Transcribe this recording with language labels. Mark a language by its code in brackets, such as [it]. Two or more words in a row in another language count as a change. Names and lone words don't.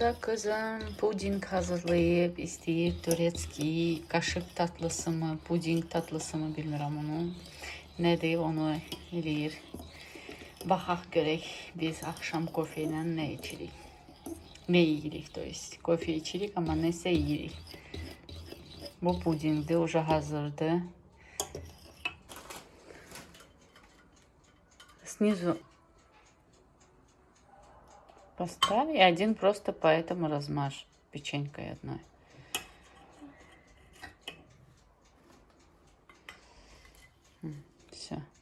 [az] Kızım puding hazırlayıb istəyir Turetski [tr] kaşık tatlısı mı, puding tatlısı mı [az] bilmirəm onu. Nədir onu eləyir. Baxaq görək biz axşam kofe ilə nə içirik. Ne yeyirik, [ru] то есть [az] kofe içirik ama nəsə yeyirik. Bu pudingdi, уже hazırdı. [ru] Снизу поставь и один просто поэтому размажь печенькой одной. Все.